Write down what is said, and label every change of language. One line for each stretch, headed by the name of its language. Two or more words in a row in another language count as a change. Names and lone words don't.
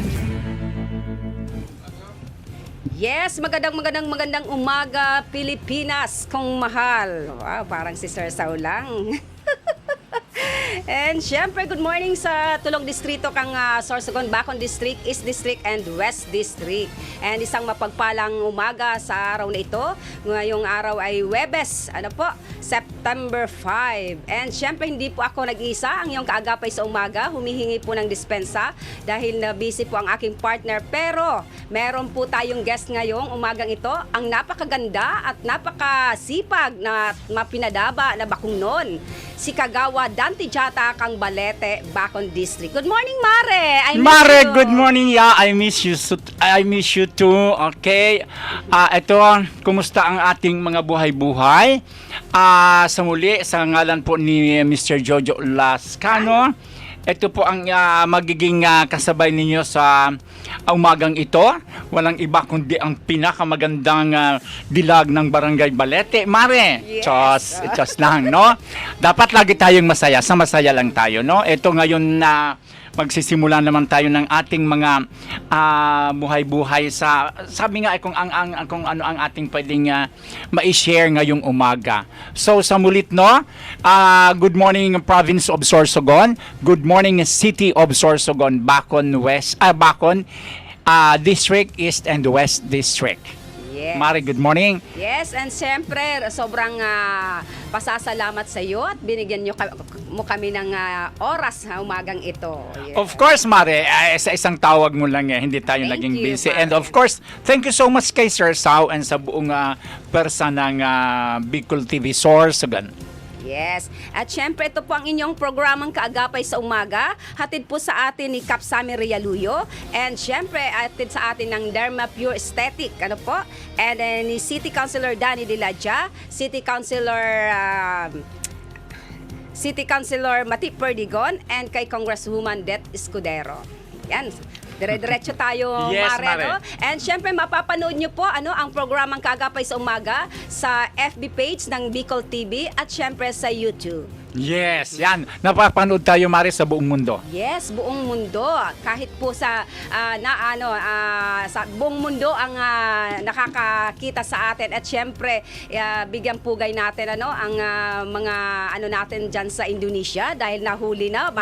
English: Yes,
Filipino: magandang umaga, Pilipinas, kung mahal. Wow, parang si Sir Sao lang. And syempre,
English: good morning
Filipino: sa tulong distrito kang Sorsogon,
English: Bacon District, East District, and West District.
Filipino: And isang mapagpalang umaga sa araw na ito. Ngayong araw ay Huwebes, September 5. And syempre, hindi po ako nag-isa. Ang iyong kaagapay sa umaga, humihingi po ng dispensa dahil na busy po ang aking partner. Pero meron po tayong guest ngayong umagang ito, ang napakaganda at napakasipag na mapinadaba na bakungnon, si Kagawa Dante Jata kang Balete, Bacon District.
English: Good morning, Mare. I miss Mare, you. good morning. Yeah, I miss you. I miss you too. Okay.
Filipino: Ito, kumusta ang ating mga buhay-buhay? Sa muli, sa ngalan po ni Mr. Jojo Lascano, ito po ang magiging kasabay ninyo sa umagang ito. Walang iba kundi ang pinakamagandang dilag ng Barangay Balete. Mare,
English: Yes.
Filipino: Chos lang, no? Dapat lagi tayong masaya. Sa masaya lang tayo, no? Ito ngayon na magsisimula naman tayo ng ating mga buhay-buhay sa sabi nga kung ano ang ating pwedeng ma-share ngayong umaga. So sa mulit,
English: no, good morning Province of Sorsogon, good morning City of Sorsogon, Bacon District, East and West District. Yes. Mari, good morning. Yes, and
Filipino: siyempre, sobrang pasasalamat sa iyo at binigyan mo kami ng oras sa umagang ito.
English: Yeah. Of course,
Filipino: Mare, sa isang tawag mo lang hindi tayo
English: Thank
Filipino: naging
English: you, busy. Mare. And of course, thank you so much kay Sir Sao and
Filipino: sa buong persa ng
English: Bicol TV Sorsogon. Yes.
Filipino: At syempre, ito po ang inyong programang Kaagapay sa Umaga. Hatid po sa atin ni Kap Sammy Rialuyo. And syempre, hatid sa atin ng Derma Pure Aesthetic. And then ni City Councilor Danny Dilaja, City Councilor Mati Perdigon, and kay Congresswoman Det Escudero. Yan. Dire-diretso tayo,
English: Yes, Mare. Mare.
Filipino: No? And syempre, mapapanood nyo po ang programang Kaagapay sa Umaga sa FB page ng Bicol TV at syempre sa YouTube. Yes, yan. Napapanood tayo, Mare, sa buong mundo. Yes, buong mundo. Kahit po sa sa buong mundo ang nakakakita sa atin at syempre bigyan pugay natin ang mga natin diyan sa Indonesia dahil nahuli na